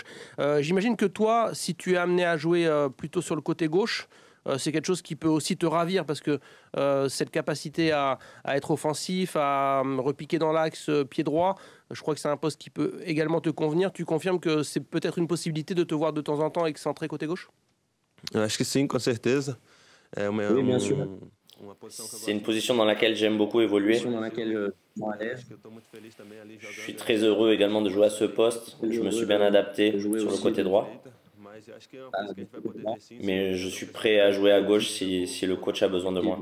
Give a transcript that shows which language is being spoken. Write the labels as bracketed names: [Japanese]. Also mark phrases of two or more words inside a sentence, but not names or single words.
[French] J'imagine que toi, si tu es amené à jouer plutôt sur le côté gauche, c'est quelque chose qui peut aussi te ravir parce que cette capacité à être offensif, à repiquer dans l'axe pied droit, je crois que c'est un poste qui peut également te convenir. Tu confirmes que c'est peut-être une possibilité de te voir de temps en temps excentré côté gauche? [Portuguese] Eu acho que sim, com certeza. [French] Oui, bien sûr. C'est une position dans laquelle j'aime beaucoup évoluer. Dans laquelle je suis à l'aise. Je suis très heureux également de jouer à ce poste. Je me suis bien adapté sur le côté droit. Mais je suis prêt à jouer à gauche si le coach a besoin de moi.